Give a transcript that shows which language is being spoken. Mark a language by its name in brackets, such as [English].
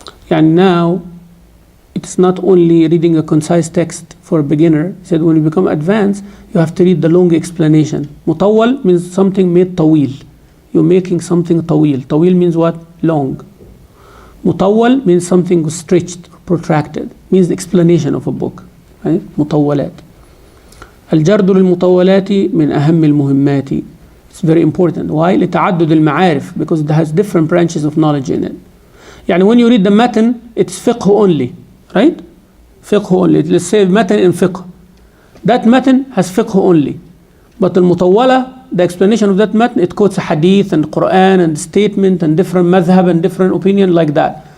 [English] And now, it's not only reading a concise text for a beginner. He said when you become advanced, you have to read the long explanation. مطول means something made طويل. You're making something طويل. طويل means what? Long. مطول means something was stretched, protracted. Means the explanation of a book. Right? مطولات. [Arabic] الجرد للمطولات من أهم المهمات. [English] It's very important. Why? [Arabic] لتعدد المعارف, [English] because it has different branches of knowledge in it. يعني when you read the matan, it's fiqh only. Right? Fiqh only. Let's say matan in fiqh. That matan has fiqh only. But al-mutawwala, the explanation of that matan, it quotes a hadith and Quran and statement and different madhab and different opinion like that.